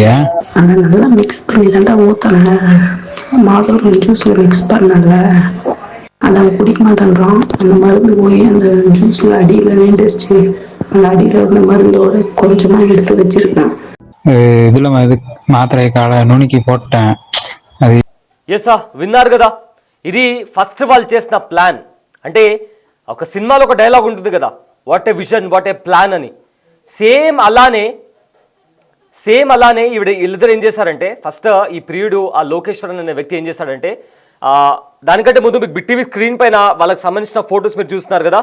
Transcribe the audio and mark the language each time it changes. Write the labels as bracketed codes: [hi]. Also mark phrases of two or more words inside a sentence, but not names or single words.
[ta] அதை நல்லா மிக்ஸ் பண்ணி தாண்டா ஊற்றல, மாதுளை ஜூஸில் மிக்ஸ் பண்ணல, அதை அவன் குடிக்க மாட்டேன்றான். அந்த மருந்து போய் அந்த ஜூஸில் அடியில் நீண்டுருச்சு, அந்த அடியில் இருந்த மருந்தோட கொஞ்சமாக எடுத்து வச்சிருக்கேன். இதில் மாத்திரை காலை நுணுக்கி போட்டேன். [te] అది ఎస్ విన్నారు కదా, ఇది ఫస్ట్ వాళ్ళు చేసిన ప్లాన్. అంటే ఒక సినిమాలో ఒక డైలాగ్ ఉంటుంది కదా, [en] What a vision what a plan [te] అని. సేమ్ అలానే వీళ్ళిద్దరు ఏం చేశారంటే, ఫస్ట్ ఈ ప్రియుడు ఆ లోకేశ్వరన్ అనే వ్యక్తి ఏం చేశాడంటే, దానికంటే ముందు మీకు బిగ్ టీవీ స్క్రీన్ పైన వాళ్ళకి సంబంధించిన ఫొటోస్ మీరు చూస్తున్నారు కదా.